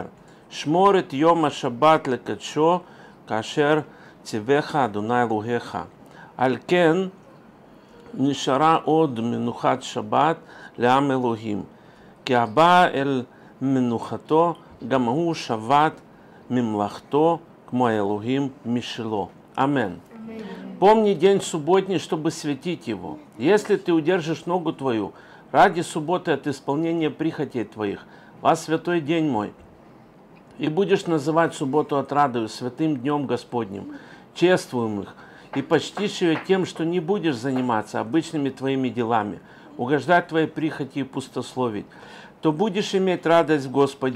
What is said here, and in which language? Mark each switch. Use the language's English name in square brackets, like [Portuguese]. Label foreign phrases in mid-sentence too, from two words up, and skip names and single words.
[Hebrew] שמור את יום השבת לקדשו, כאשר ציווך אדוני אלוהיך. על כן נשארה עוד מנוחת שבת לעם אלוהים. כי הבא אל מנוחתו, גם הוא שבת ממלכתו, כמו האלוהים משלו. [Russian] Аминь. Помни день субботний, чтобы светить его. Если ты удержишь ногу твою ради субботы от исполнения прихотей твоих, во святой день мой, и будешь называть субботу отрадою, святым днем Господним, чествуем их, и почтишь ее тем, что не будешь заниматься обычными твоими делами, угождать твоей прихоти и пустословить, то будешь иметь радость в Господе.